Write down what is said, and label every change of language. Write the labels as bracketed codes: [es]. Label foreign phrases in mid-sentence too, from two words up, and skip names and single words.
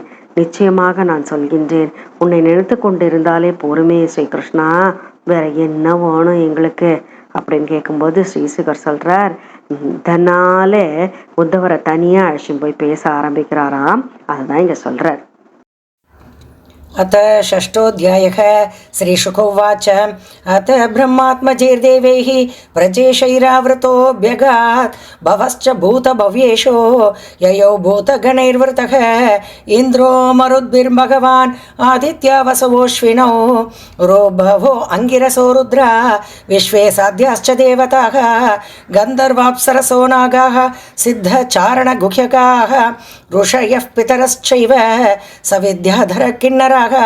[ta] நிச்சயமாக நான் சொல்கின்றேன், உன்னை நினைத்து கொண்டு இருந்தாலே போருமே ஸ்ரீகிருஷ்ணா, வேற என்ன வேணும் எங்களுக்கு அப்படின்னு கேட்கும்போது ஸ்ரீசுகர் சொல்றார், இதனால உத்தவரை தனியா அழைச்சின்னு போய் பேச ஆரம்பிக்கிறாராம். அதுதான் இங்க சொல்றார். [sa] अथ षष्ठोऽध्यायः श्रीशुक उवाच अथ ब्रह्मात्मजैर्देवैः व्रजेशैरावृतोऽभ्यगात् भवश्च भूतभव्येषु ययौ भूतगणैर्वृतः इन्द्रो मरुद्भिर्भगवान् आदित्यावसवोऽश्विनौ रोभवो अङ्गिरसो रुद्रा विश्वे साध्याश्च देवताः गन्धर्वाप्सरसो नागाः सिद्धचारणगुह्यकाः ऋषयः पितरश्चैव सविद्याधर किन्नराः